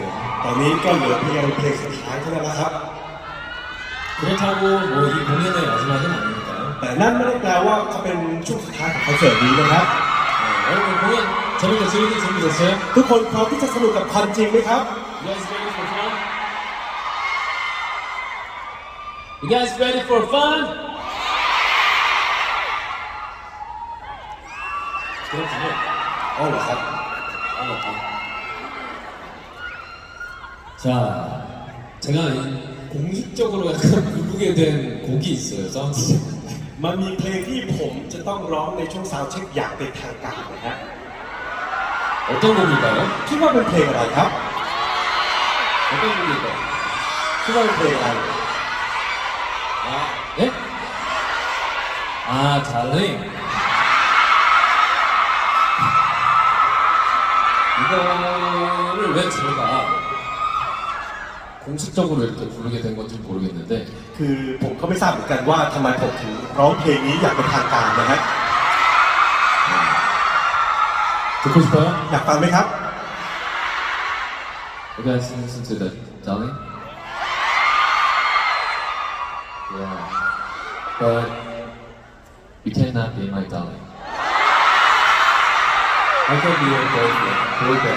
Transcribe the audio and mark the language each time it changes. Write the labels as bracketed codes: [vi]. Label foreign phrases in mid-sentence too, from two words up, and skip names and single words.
[th] ตอนนี้ก็เหลือเพียงเพลงสุดท้ายเท่านั้นแล้วครับ [ko] 그렇다고 뭐 이 공연의 마지막은 아니니까요. [th] แต่นั่นไม่ได้แปลว่าเขาเป็นช่วงสุดท้ายของคอนเสิร์ตนี้นะครับ [ko] 여러분 공연 재밌게 준비됐어요? [th] ทุกคนพร้อมที่จะสนุกกับคอนจริงไหมครับ [en] You guys ready for fun? You guys ready for fun? [ko] 그렇군요. [th] อ๋อเหรอครับ [ko] 자, 제가 공식적으로 약간 부르게 된 곡이 있어요. 사운드. [th] มันมีเพลงที่ผมจะต้องร้องในช่วงซาวด์เช็คอย่างเป็นทางการนะฮะ [ko] 어떤 곡일까요? [th] คิดว่าเป็นเพลงอะไรครับ [ko] 어떤 곡일까요? [th] คิดว่าเป็นเพลงอะไร [ko] 아, 네? 아, 달링. 이거를 왜 제가 공식적으로 이렇게 부르게 된 건지 모르겠는데 [th] คือผมก็ไม่ทราบเหมือนกันว่าทำไมผมถึงร้องเพลงนี้อย่างเป็นทางการนะฮะ [ko] 듣고 싶어요? [th] อยากฟังไหมครับ [en] You guys listen to the darling? Yeah. But you cannot be my darling. I can be your boy band.